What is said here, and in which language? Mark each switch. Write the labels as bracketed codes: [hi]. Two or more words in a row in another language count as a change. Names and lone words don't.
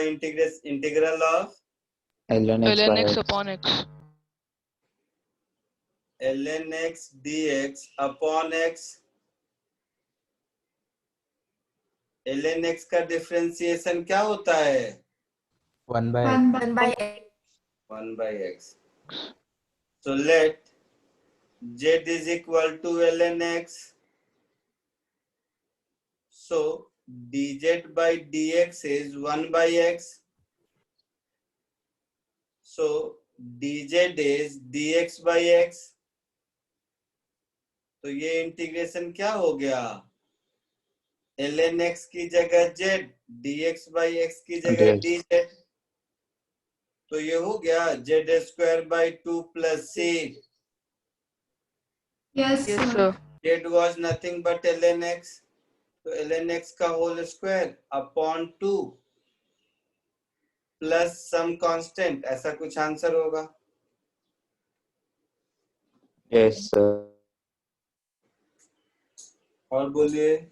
[en] integral of ln x by ln x x. upon x। ln x dx अपॉन x। [hi] ln x का डिफरेंशिएशन क्या होता है? 1/x। [en] 1/x। So let z is equal to ln x. So dz by dx is 1/x. So dz is dx by x. [hi] तो ये इंटीग्रेशन क्या हो गया? ln x की जगह z, [en] dx by x [hi] की जगह dz। तो ये हो गया [en] z² by 2 plus c। यस सर। z was nothing but ln x, [hi] तो ln x का [en] whole square upon 2 plus some constant, [hi] ऐसा कुछ आंसर होगा। [en] Yes, sir. [hi] और बोलिए।